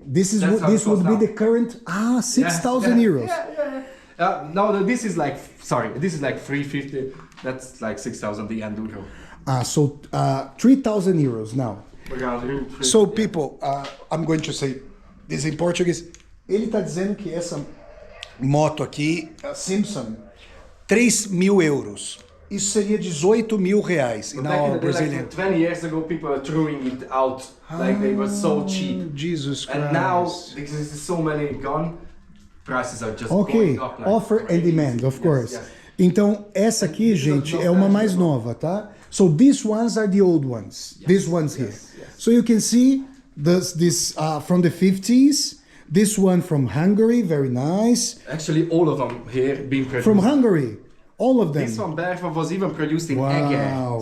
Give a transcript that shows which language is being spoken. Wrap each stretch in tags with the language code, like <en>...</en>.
<en>This would be the current 6,000 euros. No, this is like 350. That's like 6,000 the euro. So 3,000 euros now. So people, I'm going to say this in Portuguese.</en> <pt>Ele está dizendo que essa moto aqui, Simpson, 3.000 euros. Isso seria 18.000 reais</pt> <en>in our Brazilian. Like 20 years ago, people were throwing it out like they were so cheap. Jesus Christ! And now, because there's so many gone, prices are just going up. Like Offer and demand, of course. Yes.</en> <pt>Então essa aqui, gente, é uma mais nova, tá?</pt> <en>So these ones are the old ones. Yes. These ones here. Yes. So you can see this from the 50s. This one from Hungary, very nice. Actually, all of them here being produced. From Hungary, all of them. This one, Berfa, was even produced in Eger.</en>